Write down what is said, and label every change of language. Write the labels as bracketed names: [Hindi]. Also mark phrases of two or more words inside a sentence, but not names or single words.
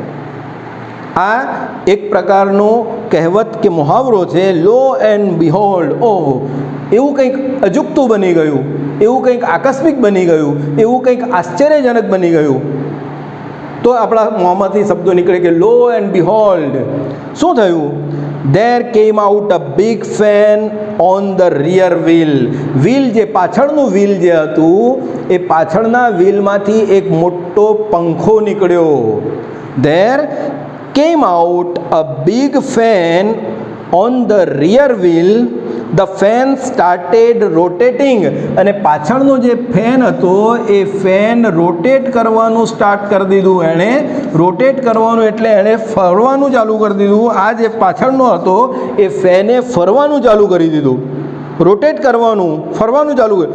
[Gujarati] આ એક પ્રકારનો કહેવત કે મુહાવરો છે, [English] lo and behold. [Gujarati] ઓહો, એવું કંઈક અજુગતું બની ગયું, એવું કંઈક આકસ્મિક બની ગયું, એવું કંઈક આશ્ચર્યજનક બની ગયું. તો આપણા મોંમાંથી શબ્દો નીકળે કે [English] lo and behold. [Gujarati] શું થયું? [English] There came out a big fan on the rear wheel. [Gujarati] વ્હીલ જે પાછળનું વ્હીલ જે હતું એ પાછળના વ્હીલમાંથી એક મોટો પંખો નીકળ્યો. [English] There came out a big fan on the rear wheel. The fan started rotating. [Gujarati] અને પાછળનો જે ફેન હતો એ [English] fan rotate [Gujarati] કરવાનું સ્ટાર્ટ કરી દીધું. એણે રોટેટ કરવાનું એટલે એણે ફરવાનું ચાલુ કરી દીધું. આ જે પાછળનો હતો એ ફેને ફરવાનું ચાલુ કરી દીધું, રોટેટ કરવાનું, ફરવાનું ચાલુ કર્યું.